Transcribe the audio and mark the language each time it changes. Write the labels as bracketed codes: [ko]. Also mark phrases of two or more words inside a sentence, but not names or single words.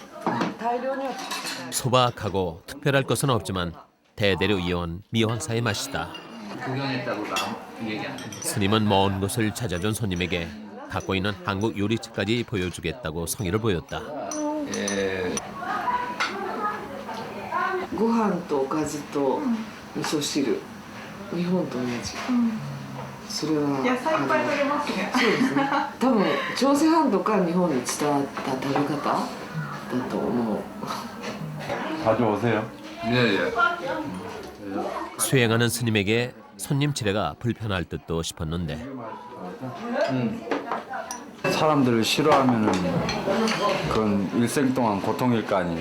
[ko] 소박하고 특별할 것은 없지만 대대로 이어온 미왕사의 맛이다. 구경했다고 얘기 안 해요. 스님은 먼 곳을 찾아준 손님에게 갖고 있는 한국 요리책까지 보여주겠다고 성의를 보였다. 예. [ja] ご飯とおかずと味噌汁、日本と同じ。それは野菜いっぱい取れますね。そうですね。多分朝鮮半島から日本に伝わった食べ方だと思う。 [ko] 자주 오세요. 네, 예. 수행하는 스님에게 손님 지레가 불편할 듯도 싶었는데 사람들을 싫어하면은 그건 일생 동안 고통일 거 아니에요.